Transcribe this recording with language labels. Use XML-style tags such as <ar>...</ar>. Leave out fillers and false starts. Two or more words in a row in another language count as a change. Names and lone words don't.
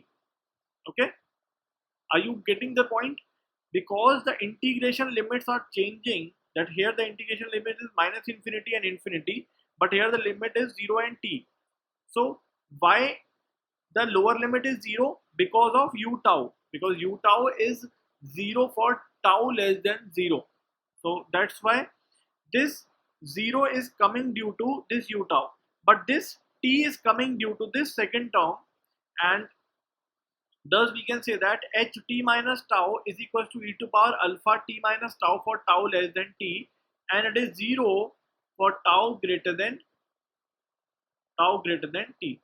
<en>Okay, are you getting the point? Because the integration limits are changing, that here the integration limit is minus infinity and infinity, but here the limit is 0 and t. So why the lower limit is 0? Because of u tau, because u tau is 0 for tau less than 0. So that's why this 0 is coming due to this u tau, but this t is coming due to this second term, and thus we can say that h t minus tau is equal to e to power alpha t minus tau for tau less than t, and it is 0 for tau greater than t.</en>